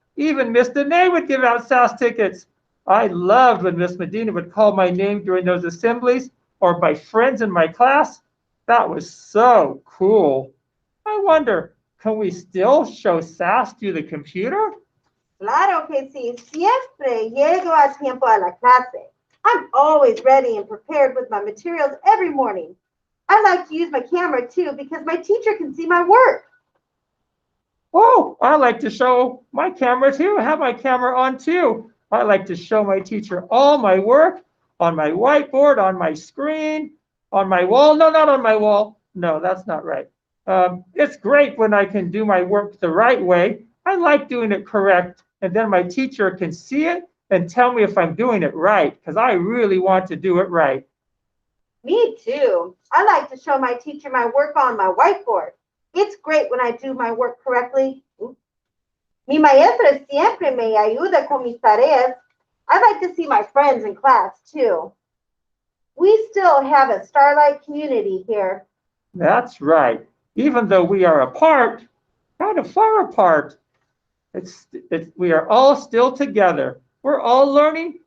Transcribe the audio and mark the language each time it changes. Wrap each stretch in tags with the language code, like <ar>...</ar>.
<en>Even Miss Danae would give out SAS tickets. I loved when Miss Medina would call my name during those assemblies or by friends in my class. That was so cool. I wonder, can we still show SAS through the computer?</en> <es>Claro que sí. Siempre llego a tiempo a la clase.</es> <en>I'm always ready and prepared with my materials every morning. I like to use my camera too because my teacher can see my work. Oh, I like to show my camera too. I have my camera on too. I like to show my teacher all my work on my whiteboard, on my screen, on my wall. No, not on my wall. No, that's not right. It's great when I can do my work the right way. I like doing it correct. And then my teacher can see it and tell me if I'm doing it right, because I really want to do it right. Me too. I like to show my teacher my work on my whiteboard. It's great when I do my work correctly.</en> <es>Mi maestra siempre me ayuda con mis tareas.</es> <en>I like to see my friends in class too. We still have a Starlight community here. That's right. Even though we are apart, kind of far apart, we are all still together. We're all learning.</en>